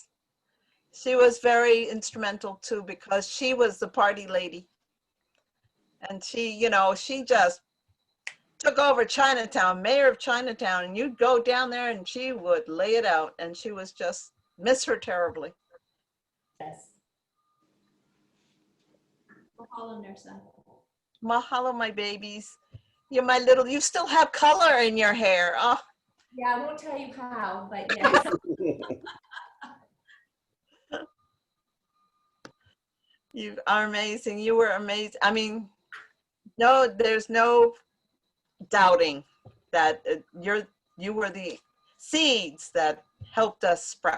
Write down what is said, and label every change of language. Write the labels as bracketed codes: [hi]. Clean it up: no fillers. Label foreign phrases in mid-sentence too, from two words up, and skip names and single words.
[en] She was very instrumental too because she was the party lady. And she, you know, she just took over Chinatown, mayor of Chinatown, and you'd go down there and she would lay it out. And she was just, miss her terribly. Yes. Mahalo, Nursa. Mahalo, my babies. You're my little, you still have color in your hair. Oh. Yeah, I won't tell you how, but yes. You are amazing. You were amazing. I mean, no, there's no doubting that you were the seeds that helped us sprout.